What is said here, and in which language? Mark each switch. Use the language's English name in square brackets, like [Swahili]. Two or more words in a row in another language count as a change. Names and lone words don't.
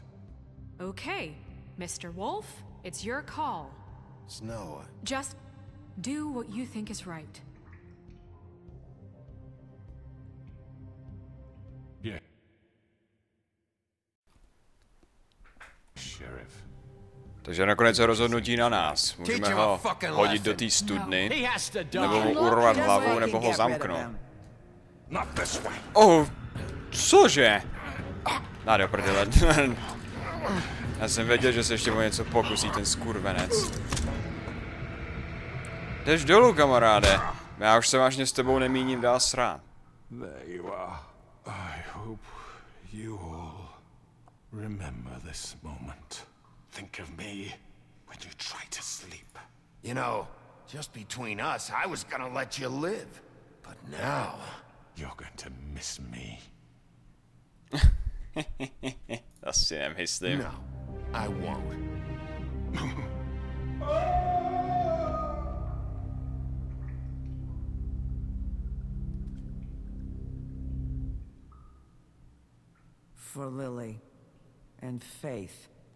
[English] Okay, Mr. Wolf, it's your call. Snow. Just do what you think is right. Yeah. Sheriff. [Czech] Takže nakonec je rozhodnutí na nás. Můžeme ho hodit do té studny, nebo mu urvat hlavu, nebo ho zamknout. Oh, cože? Na do prdele. Já jsem věděl, že se ještě o něco pokusí ten skurvenec. Jdeš dolů, kamaráde. Já už se vážně s tebou nemíním dál srát. [English] There you are. I hope You all remember this moment. Think of me when you try to sleep. You know, just between us, I was gonna let you live. But now... You're going to miss me. [Czech] Asi nemyslím. [English] No, I won't. For Lily and Faith.